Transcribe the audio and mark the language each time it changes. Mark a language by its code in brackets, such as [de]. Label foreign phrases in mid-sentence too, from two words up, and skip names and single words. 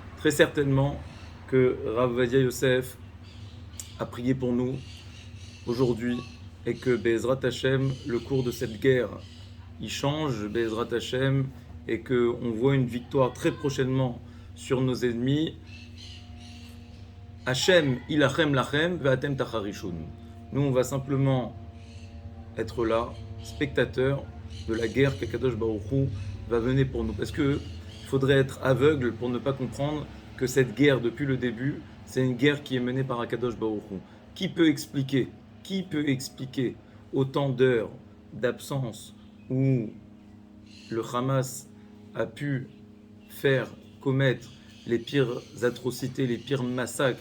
[fr] Très certainement que Rav Ovadia Yosef a prié pour nous aujourd'hui et que [he] בעזרת השם, [fr] le cours de cette guerre, il change, [he] בעזרת השם, [fr] et qu'on voit une victoire très prochainement sur nos ennemis. [he] השם ילחם לכם ואתם תחרישון. [fr] Nous, on va simplement être là, spectateurs de la guerre qu' [he] הקדוש ברוך הוא [fr] va mener pour nous. Parce qu'il faudrait être aveugle pour ne pas comprendre que cette guerre, depuis le début, c'est une guerre qui est menée par [he] הקדוש ברוך הוא. [fr] Qui peut expliquer autant d'heures d'absence où le Hamas a pu commettre les pires atrocités, les pires massacres?